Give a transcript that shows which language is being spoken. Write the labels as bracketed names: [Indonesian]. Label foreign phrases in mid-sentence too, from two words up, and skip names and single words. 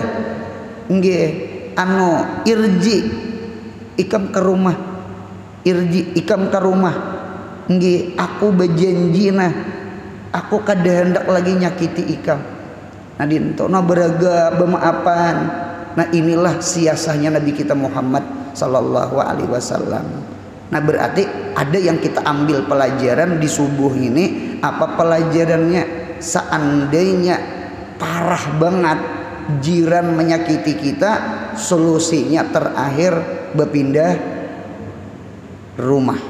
[Banjar] Nggih, anu irji ikam ke rumah. Irji ikam ke rumah. Nggih, aku berjanjina aku kada hendak lagi nyakiti ikam. Nah dintona beraga bemaafan. Nah inilah siasahnya Nabi kita Muhammad [Arabic] صلى الله عليه وسلم. [Banjar] Nah berarti ada yang kita ambil pelajaran di subuh ini. Apa pelajarannya? Seandainya parah banget jiran menyakiti kita, solusinya terakhir berpindah rumah.